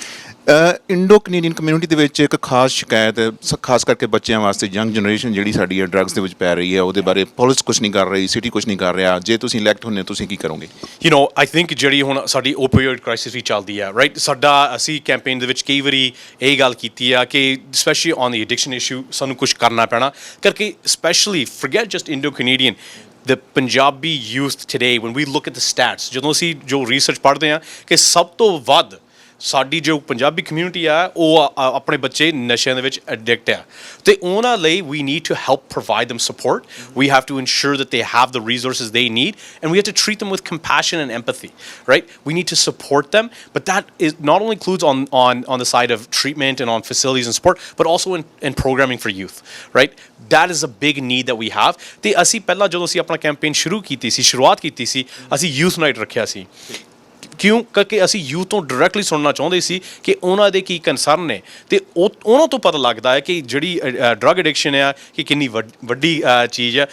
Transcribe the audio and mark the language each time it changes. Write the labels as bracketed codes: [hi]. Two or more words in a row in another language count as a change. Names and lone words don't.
[pa] ਇੰਡੋ ਕੈਨੇਡੀਅਨ ਕਮਿਊਨਿਟੀ ਦੇ ਵਿੱਚ ਇੱਕ ਖਾਸ ਸ਼ਿਕਾਇਤ, ਖਾਸ ਕਰਕੇ ਬੱਚਿਆਂ ਵਾਸਤੇ, [en] young generation [pa] ਜਿਹੜੀ ਸਾਡੀ ਹੈ ਡਰੱਗਸ ਦੇ ਵਿੱਚ ਪੈ ਰਹੀ ਹੈ, ਉਹਦੇ ਬਾਰੇ ਪੁਲਿਸ ਕੁਛ ਨਹੀਂ ਕਰ ਰਹੀ, ਸਿਟੀ ਕੁਛ ਨਹੀਂ ਕਰ ਰਿਹਾ। ਜੇ ਤੁਸੀਂ ਇਲੈਕਟ ਹੁੰਦੇ ਤੁਸੀਂ ਕੀ ਕਰੋਗੇ? [en] you know, I think [pa] ਜਿਹੜੀ ਹੁਣ ਸਾਡੀ [en] opioid crisis [pa] ਵੀ ਚੱਲਦੀ ਆ, ਰਾਈਟ? ਸਾਡਾ ਅਸੀਂ ਕੈਂਪੇਨ ਦੇ ਵਿੱਚ ਕਈ ਵਾਰੀ ਇਹ ਗੱਲ ਕੀਤੀ ਆ ਕਿ [en] specially on the addiction issue [pa] ਸਾਨੂੰ ਕੁਛ ਕਰਨਾ ਪੈਣਾ, ਕਰਕੇ [en] specially forget just Indo Canadian, the Punjabi youth today, when we look at the stats, [pa] ਜਦੋਂ ਅਸੀਂ ਜੋ ਰਿਸਰਚ ਪੜ੍ਹਦੇ ਹਾਂ ਕਿ ਸਭ ਤੋਂ ਵੱਧ ਸਾਡੀ ਜੋ ਪੰਜਾਬੀ ਕਮਿਊਨਿਟੀ ਆ ਉਹ ਆਪਣੇ ਬੱਚੇ ਨਸ਼ਿਆਂ ਦੇ ਵਿੱਚ ਐਡਿਕਟ ਆ, ਅਤੇ ਉਹਨਾਂ ਲਈ [en] we need to help provide them support. We have to ensure that they have the resources they need, and we have to treat them with compassion and empathy, right? We need to support them, but that is not only includes on the side of treatment and on facilities and support, but also in programming for youth, right? That is a big need that we have. [pa] ਅਤੇ ਅਸੀਂ ਪਹਿਲਾਂ ਜਦੋਂ ਅਸੀਂ ਆਪਣਾ ਕੈਂਪੇਨ ਸ਼ੁਰੂਆਤ ਕੀਤੀ ਸੀ, ਅਸੀਂ [en] youth night [pa] ਰੱਖਿਆ ਸੀ। ਕਿਉਂ? ਕਰਕੇ ਅਸੀਂ ਯੂਥ ਤੋਂ ਡਾਇਰੈਕਟਲੀ ਸੁਣਨਾ ਚਾਹੁੰਦੇ ਸੀ ਕਿ ਉਹਨਾਂ ਦੇ ਕੀ ਕੰਸਰਨ ਨੇ, ਅਤੇ ਉਹਨਾਂ ਤੋਂ ਪਤਾ ਲੱਗਦਾ ਹੈ ਕਿ ਜਿਹੜੀ [en] drug addiction [pa] ਆ ਕਿ ਕਿੰਨੀ ਵੱਡੀ ਚੀਜ਼ ਹੈ।